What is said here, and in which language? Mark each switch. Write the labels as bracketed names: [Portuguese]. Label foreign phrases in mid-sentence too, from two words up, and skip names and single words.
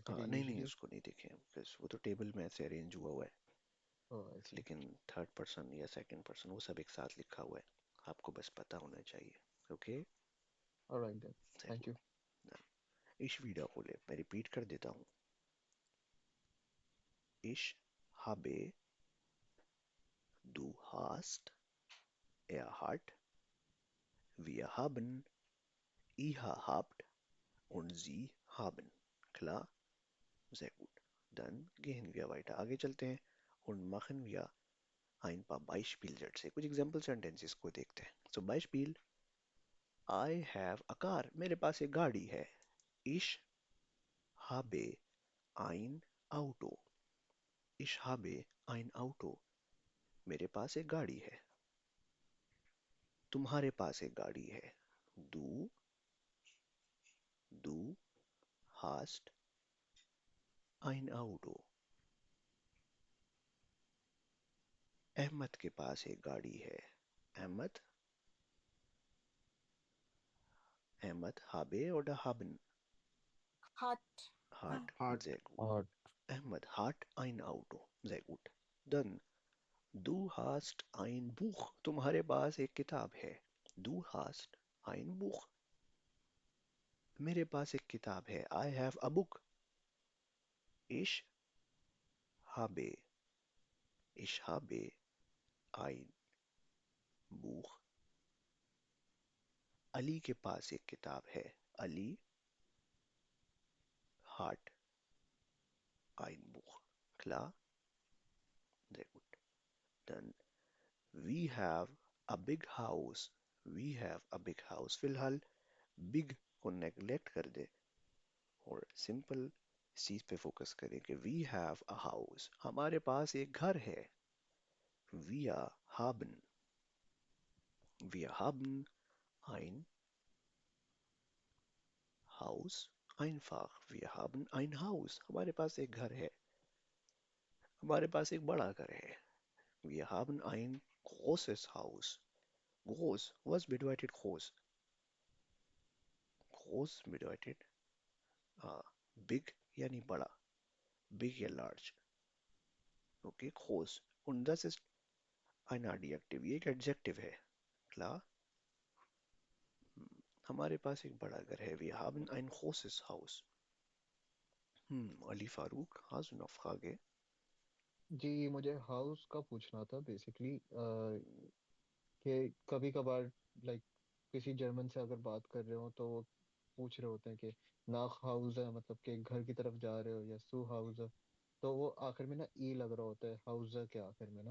[Hindi] हाँ, क्योंकि नहीं नहीं, यूजुअली उसको नहीं देखें, because वो तो टेबल में ऐसे अरेंज हुआ हुआ है. [English] oh I see. [Hindi] लेकिन थर्ड पर्सन या सेकंड पर्सन वो सब एक साथ लिखा हुआ है. आपको बस पता होना चाहिए. ओके. [English] all right then, thank you. [German] Ich wiederhole, [Hindi] मैं रिपीट कर देता हूँ. [German] Ich habe, du hast, er hat, wir haben, ihr habt und sie haben. Klar? Sehr gut. Dann gehen wir weiter. [Hindi] आगे चलते हैं [German] und machen wir ein paar Beispielsätze. [Hindi] कुछ [English] example sentences [Hindi] को देखते हैं. [German] So Beispiel, [English] I have a car. [Hindi] मेरे पास एक गाड़ी है. [German] Ich habe ein Auto. Ich habe ein Auto. [Hindi] मेरे पास एक गाड़ी है. तुम्हारे पास एक गाड़ी है. [German] Du, du hast ein Auto. [Hindi] अहमद के पास एक गाड़ी है. [German] Ahmed, Ahmed habe oder haben? Hat. Hat. Heart. Sehr gut. [Hindi] और [German] Ahmed hat ein Auto. Sehr gut. Dann, du hast ein Buch. [Hindi] तुम्हारे पास एक किताब है. [German] Du hast ein Buch. [Hindi] मेरे पास एक किताब है. [English] I have a book. [German] Ich habe. Ich habe ein Buch. [Hindi] अली के पास एक किताब है. [German] अली hat ein Buch. Klar? Sehr gut. Dann, [English] we have a big house. We have a big house. [Hindi] फिलहाल big को नेग्लेक्ट कर दे और सिंपल चीज पे फोकस करें कि [English] we have a house. [Hindi] हमारे पास एक घर है. [German] Wir haben. Wir haben ein Haus. Einfach. Wir haben ein Haus. [Hindi] हमारे पास एक घर है. हमारे पास एक बड़ा घर है. [German] Wir haben ein großes Haus. Groß. Was bedeutet groß? Groß bedeutet big [Hindi] यानी बड़ा. [English] Big या large. [German] Okay, groß. Und das ist ein Adjektiv. [Hindi] ये एक adjective है. Klar? हमारे पास एक बड़ा घर है. [German] Wir haben ein großes Haus. Ali Farooq, hast du noch Frage? [Hindi] जी मुझे हाउस का पूछना था बेसिकली कि कभी कभार लाइक किसी जर्मन से अगर बात कर रहे हो तो वो पूछ रहे होते हैं कि [German] nach Hause [Hindi] है मतलब कि घर की तरफ जा रहे हो या [German] zu Hause [Hindi] है तो वो आखिर में ना ई लग रहा होता है हाउस के आखिर में ना